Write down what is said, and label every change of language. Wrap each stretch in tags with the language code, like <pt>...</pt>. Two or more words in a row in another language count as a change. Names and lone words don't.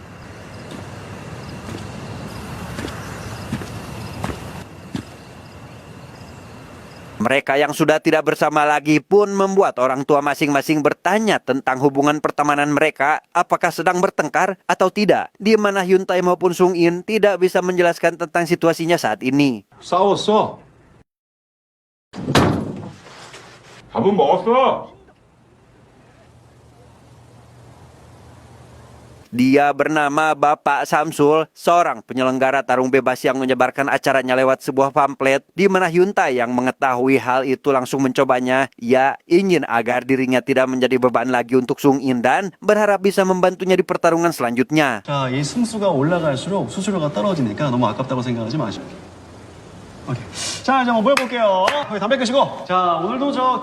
<id>Mereka yang sudah tidak bersama lagi pun membuat orang tua masing-masing bertanya tentang hubungan pertemanan mereka, apakah sedang bertengkar atau tidak, di mana Hyun Tae maupun Sung In tidak bisa menjelaskan tentang situasinya saat ini.</id> <ko>싸웠어. 밥은 먹었어.</ko> <id>Dia bernama Bapak Samsul, seorang penyelenggara tarung bebas yang menyebarkan acaranya lewat sebuah pamflet, di mana Hyun Tae yang mengetahui hal itu langsung mencobanya. Ia ingin agar dirinya tidak menjadi beban lagi untuk Sung In dan berharap bisa membantunya di pertarungan selanjutnya.</id> <ko>자, 이 승수가 올라갈수록 수수료가 떨어지니까 너무 아깝다고 생각하지 마시고. 오케이. 자, 이제 한번 모여볼게요. 거기 담배 끄시고. 자, 오늘도 저</ko>